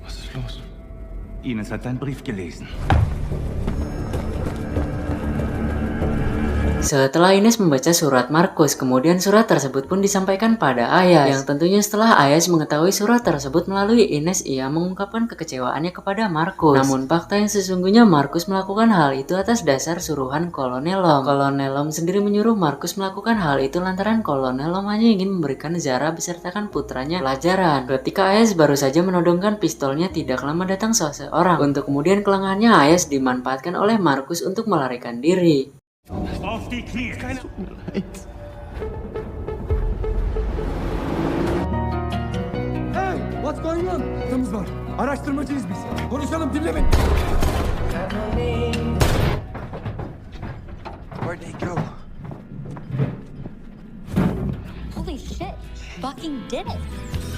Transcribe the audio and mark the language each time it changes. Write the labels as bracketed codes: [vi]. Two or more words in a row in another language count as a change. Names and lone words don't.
[de] los? Ines hat deinen Brief gelesen. [id] Setelah Ines membaca surat Markus, kemudian surat tersebut pun disampaikan pada Ayas. Yang tentunya setelah Ayas mengetahui surat tersebut melalui Ines, ia mengungkapkan kekecewaannya kepada Markus. Namun fakta yang sesungguhnya Markus melakukan hal itu atas dasar suruhan Kolonel Long. Kolonel Long sendiri menyuruh Markus melakukan hal itu lantaran Kolonel Long hanya ingin memberikan Zara besertakan putranya pelajaran. Ketika Ayas baru saja menodongkan pistolnya, tidak lama datang seseorang. Untuk kemudian kelengahannya Ayas dimanfaatkan oleh Markus untuk melarikan diri. [de] Auf die Knie! Tut mir leid. [en] Hey, what's going on? [tr] Hatamız var. Araştırmacıyız biz. Konuşalım, dinle beni. [en] Where'd they go? Holy shit. Fucking did it.